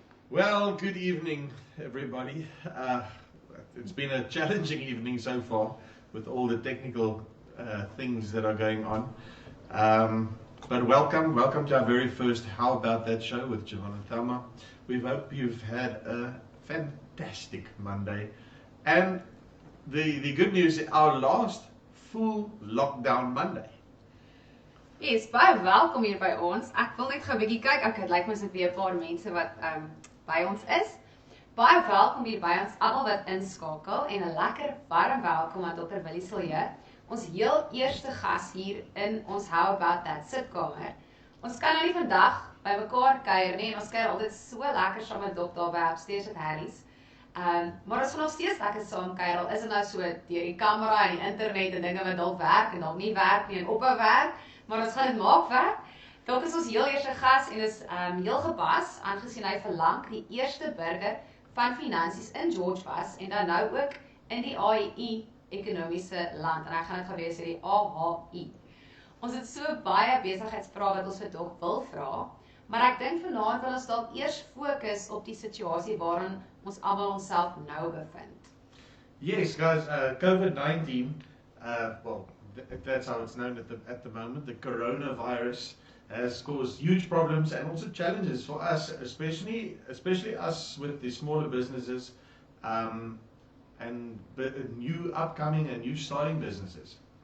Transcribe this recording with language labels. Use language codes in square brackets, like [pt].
[en] Well, good evening, everybody. It's been a challenging evening so far with all the technical things that are going on. But welcome to our very first How About That show with Johan and Thelma. We hope you've had a fantastic Monday. And the good news is our last full lockdown Monday. [af] Yes, baie welkom hier by ons. Ek wil net gou 'n bietjie kyk. Okay, dit lyk my is weer 'n paar mense wat by ons is. Baie welkom hier by ons almal wat inskakel en 'n lekker warm welkom aan Dr. Willie Silje, ons heel eerste gas hier in ons How About That sitkamer. Ons kan nou nie vandag by mekaar kuier nie en ons kuier altyd so lekker saam met Dok daar by upstairs at Harry's. Maar ons gaan nog steeds lekker saam kuier, al is dit nou so deur die kamera en die internet en dinge wat dalk werk en dalk nie werk nie en ophou werk, maar ons gaan dit maak werk. Dok is ons heel eerste gas en is heel gepas, aangesien hy verlang die eerste burger van finansies in George was en dan nou ook in die AHi ekonomiese land. En hy gaan dit gewees hier die AHi. Ons het so baie besigheidsvrae wat ons vir Dok wil vra, maar ek dink vanaand wil ons dalk eers fokus op die situasie waarin ons almal onsself nou bevind. [en] Yes, guys, COVID-19, well, that's how it's known at the moment. The coronavirus has caused huge problems and also challenges for us, especially us with the smaller businesses and new upcoming and new starting businesses.